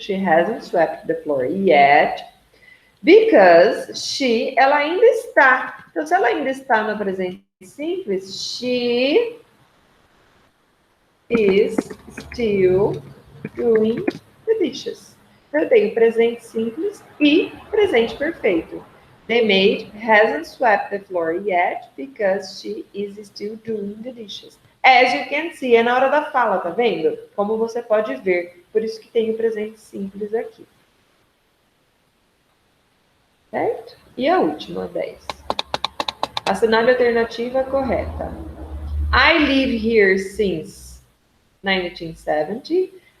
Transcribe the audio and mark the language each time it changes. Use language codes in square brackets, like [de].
[en] She hasn't swept the floor yet, because she, [pt] ela ainda está. Então, se ela ainda está no presente simples, [en] she is still doing the dishes. [pt] Eu tenho presente simples e presente perfeito. [en] The maid hasn't swept the floor yet because she is still doing the dishes. As you can see, [pt] é na hora da fala, tá vendo? Como você pode ver. Por isso que tem o presente simples aqui. Certo? E a última, 10. Assinale a alternativa correta. [en] I live here since 1970.